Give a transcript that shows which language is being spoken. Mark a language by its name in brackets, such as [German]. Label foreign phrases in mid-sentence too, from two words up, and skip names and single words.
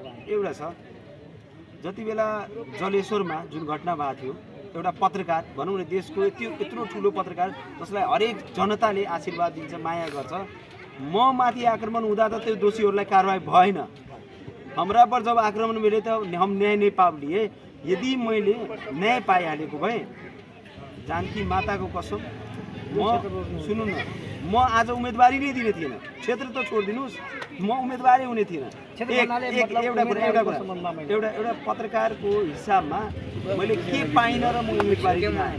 [Nepali] एउटा छ, जति बेला जलेश्वरमा जुन घटना भएको थियो, एउटा पत्रकार भनौँ न देशको यत्रो ठुलो पत्रकार जसलाई हरेक जनताले आशीर्वाद दिन्छ, माया गर्छ, म माथि आक्रमण हुँदा त त्यो दोषीहरूलाई कारवाही भएन। [Hindi] हाम्रा पर जब आक्रमण मिले त हम न्याय नहीं पा लिए। [Nepali] यदि मैले न्याय पाइहालेको भए जानकी माताको कसम म सुन्नु न, म आज उम्मेदवारी नै दिने थिएन। क्षेत्र त छोडिदिनुहोस्, म उम्मेदवारै हुने थिएन। एउटा पत्रकारको हिसाबमा मैले के पाइनँ र म उम्मेदवारी दिन आएँ?